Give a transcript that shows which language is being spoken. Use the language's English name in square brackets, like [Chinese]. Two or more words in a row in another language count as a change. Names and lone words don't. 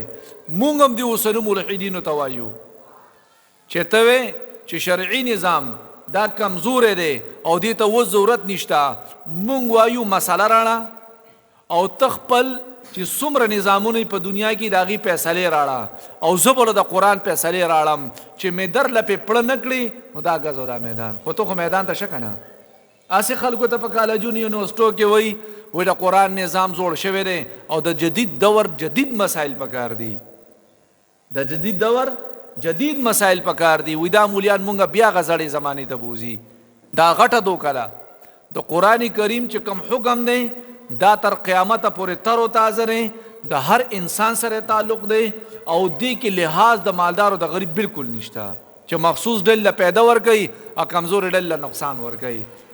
[Pashto] مونږ هم د اوسنو ملحدینو ته وایو چې ته وې چې شرعي نظام دا کمزوری دی او دې ته اوس ضرورت نشته، مونږ وایو مسله راړه او ته خپل چې څومره نظامونه په دنیا کې د هغې فیصلې راړه او زه به د قرآن فیصلې راړم چې مې در لپې پړه نه کړي نو دا ګز او دا میدان. خو ته خو میدان ته شه که نه؟ هسې خلکو ته په کالجونو یونیورسټو کې وایي د قرآن نظام جوړ شوی دی او د جدید دور جدید مسایل پکار دي، د جدید دور جدید مسایل پکار دي. وی دا مولیان مونږ بیا غزړې زمانې ته بوزي، دا غټه دوکه ده. د قرآن کریم چې کوم حکم دی دا تر قیامت پورې تر و تازه دی، د هر انسان سره تعلق دی او دې کې لحاظ د مالدار او د غریب بالکل نشته چې مخصوص ډله پیدا ورکوي او کمزور ډله نقصان ورکوي.